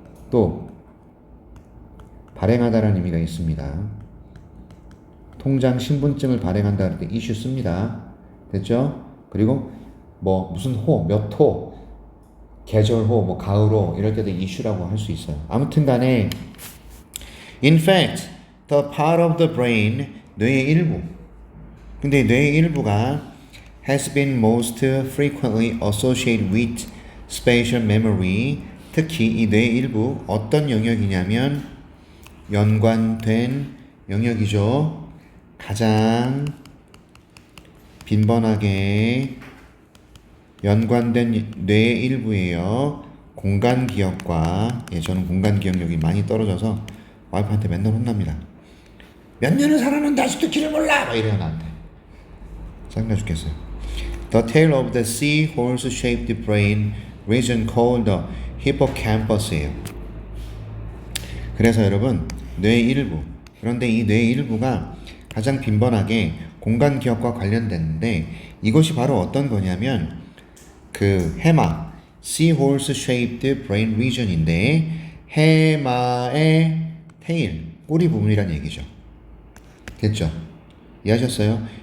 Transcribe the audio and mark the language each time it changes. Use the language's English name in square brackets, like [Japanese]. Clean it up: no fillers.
[Korean] 또 발행하다라는 의미가 있습니다. 통장 신분증을 발행한다 할 때 이슈 씁니다. 됐죠? 그리고 뭐 무슨 호, 몇 호, 계절호, 뭐 가을호 이럴 때도 이슈라고 할 수 있어요. 아무튼 간에 [English] in fact, the part of the brain, [Korean] 뇌의 일부. 근데 뇌의 일부가 [English] has been most frequently associated with spatial memory. [Korean] 특히 이 뇌의 일부 어떤 영역이냐면 연관된 영역이죠. 가장 빈번하게 연관된 뇌의 일부예요. 공간 기억과 저는 공간 기억력이 많이 떨어져서 와이프한테 맨날 혼납니다. 몇 년을 살았는데 아직도 길을 몰라! 막 이래요 나한테. 짜증나 죽겠어요. [English] The tail of the seahorse-shaped brain region called the hippocampus예요. [Korean] 그래서 여러분 뇌의 일부 그런데 이 뇌의 일부가 가장 빈번하게 공간 기억과 관련됐는데 이것이 바로 어떤 거냐면 그 해마 [English] seahorse-shaped brain region [Korean] 인데 해마의 테일 꼬리 부분이란 얘기죠. 됐죠? 이해하셨어요?